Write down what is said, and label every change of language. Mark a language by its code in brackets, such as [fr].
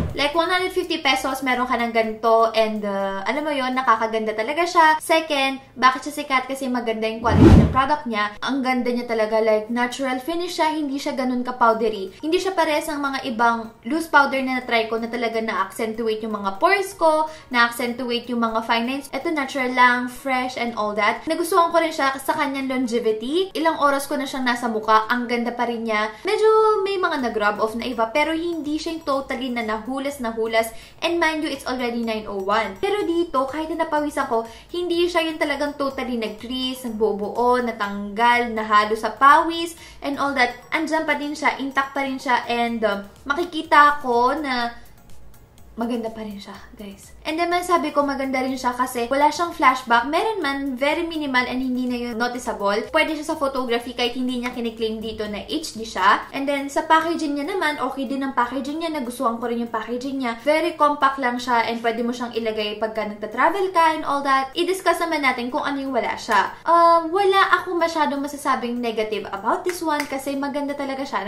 [tl] Like 150 pesos, meron ka ng ganito and alam mo yon, nakakaganda talaga siya. Second, bakit siya sikat? Kasi maganda yung quality ng product niya. Ang ganda niya talaga, like natural finish siya, hindi siya ganun ka-powdery. Hindi siya pares ng mga ibang loose powder na na-try ko na talaga na-accentuate yung mga pores ko, na-accentuate yung mga fine lines. Ito natural lang, fresh and all that. Nagustuhan ko rin siya sa kanyang longevity. Ilang oras ko na siyang nasa mukha, ang ganda pa rin niya. Medyo may mga nag-rub off na iba, pero hindi siya yung totally na nahulas. [en] And mind you, it's already 9:01. [tl] Pero dito, kahit na napawisan ko, hindi siya yung talagang totally nag-crease, nagbubuo, natanggal, nahalo sa pawis, and all that. Andyan pa din siya, intact pa rin siya, and makikita ko na maganda pa rin siya, guys. And then, sabi ko maganda rin siya kasi wala siyang flashback. Meron man, very minimal and hindi na yun noticeable. Pwede siya sa photography kahit hindi niya kiniklaim dito na HD siya. And then, sa packaging niya naman, okay din ang packaging niya. Nagustuhan ko rin yung packaging niya. Very compact lang siya and pwede mo siyang ilagay pagka nagta-travel ka and all that. I-discuss naman natin kung ano yung wala siya. Wala ako masyadong masasabing negative about this one kasi maganda talaga siya.